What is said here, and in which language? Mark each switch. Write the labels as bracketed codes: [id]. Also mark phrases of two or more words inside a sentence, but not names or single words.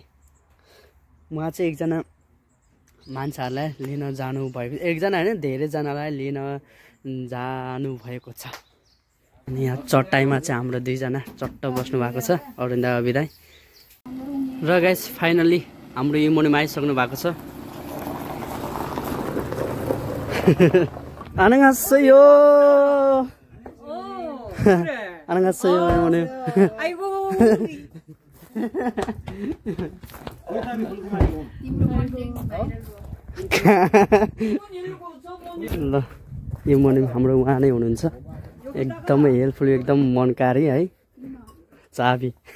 [ne] उहाँ चाहिँ एकजना मान्छेहरूलाई लिन जानुभएको, एकजना होइन धेरैजनालाई लिन जानुभएको छ। अनि यहाँ चट्टाईमा चाहिँ हाम्रो दुईजना चट्ट बस्नु भएको छ, अरुण दाइ अभि दाइ। र [en] guys finally [ne] हाम्रो इमुनिमा आइसक्नु भएको छ। [ko] 안녕하세요. 안녕하세요. 이모님. 아이고. [ne] ल इमोनिम हाम्रो उहाँ नै हुनुहुन्छ, एकदमै हेल्पफुल, एकदम मनकारी है, चाबी।